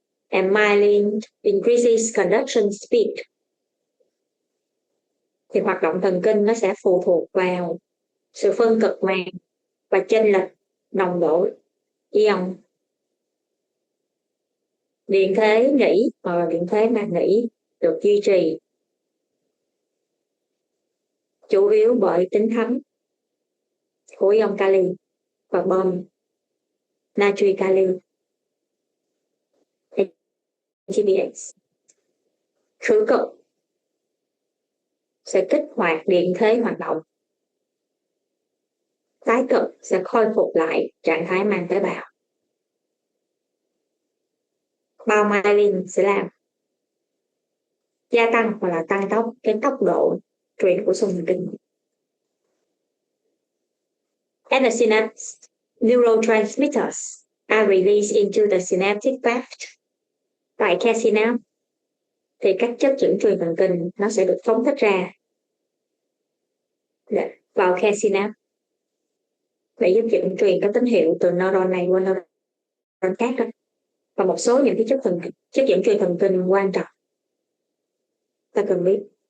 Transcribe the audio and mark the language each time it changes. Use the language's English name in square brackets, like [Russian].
[English] And myelin increases conduction speed. [Vietnamese] Thì hoạt động thần kinh nó sẽ phụ thuộc vào sự phân cực màng và chênh lệch nồng độ ion. Điện thế nghỉ hoặc điện thế màng nghỉ được duy trì chủ yếu bởi tính thấm của ion kali và bơm natri kali ATPase. Khử cực sẽ kích hoạt điện thế hoạt động. Tái cực sẽ khôi phục lại trạng thái màng tế bào. Bao myelin sẽ làm gia tăng hoặc là tăng tốc độ truyền của xung thần kinh. [English] At the synapse, neurotransmitters are released into the synaptic cleft. [Vietnamese] Tại khe synapse thì các chất dẫn truyền thần kinh nó sẽ được phóng thích ra vào khe synapse để giúp dẫn truyền các tín hiệu từ neuron này qua neuron khác đó. Và một số những cái chất dẫn truyền thần kinh quan trọng ta cần biết.